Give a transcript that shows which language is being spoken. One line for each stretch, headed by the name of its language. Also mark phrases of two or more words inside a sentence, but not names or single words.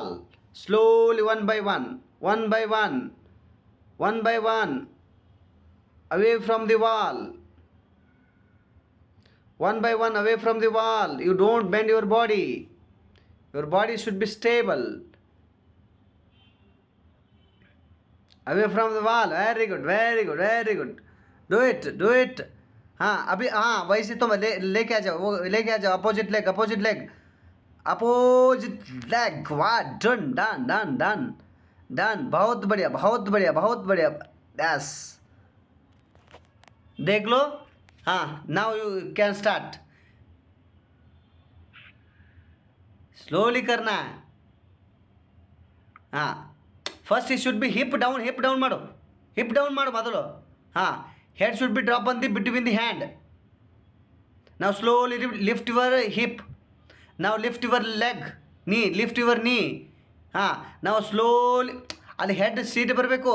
English: Slowly 1 by 1 away from the wall. 1 by 1 away from the wall. You don't bend your body. Your body should be stable. Away from the wall. Very good. Do it.
Hindi: हाँ अभी वैसे तो लेके आ जाओ.
English: Opposite leg. Wah done.
Hindi: बहुत बढ़िया. यस देख लो.
English: हाँ now you can start. slowly
Hindi: करना है.
English: हाँ first it should be hip down ಮಾಡು, hip down
Kannada: ಮಾಡು ಮೊದಲು.
English: ಹಾಂ, head should be drop on the between the hand. ನಾವು slowly lift your hip. ನಾವು lift your leg, knee lift your knee.
Kannada: ಹಾಂ, ನಾವು ಸ್ಲೋಲಿ ಅಲ್ಲಿ ಹೆಡ್ ಸೀಟ್ ಬರಬೇಕು.